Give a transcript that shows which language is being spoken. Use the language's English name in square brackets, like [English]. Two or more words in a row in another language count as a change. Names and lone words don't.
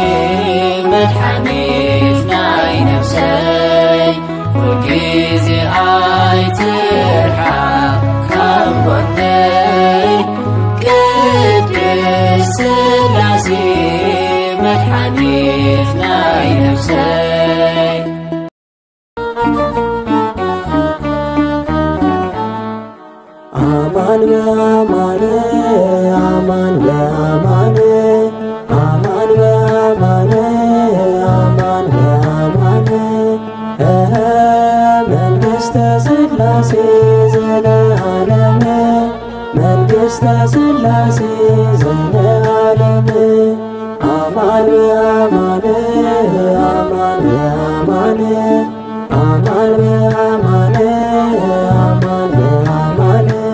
[Tigrinya] መድኃኒት ናይ ነፍሰይ ሁልጊዜ ኣይትርሓቕ ካብ ጎነይ ቅድስት ሥላሴ መድኃኒት ናይ ነፍሰይ [Geez] አማን በአማን አማን በአማን አማን በአማን አማን በአማን መንግሥተ ሥላሴ ዘለዓለም መንግሥተ ሥላሴ ዘለዓለም አማን በአማን አማን በአማን አማን በአማን አማን በአማን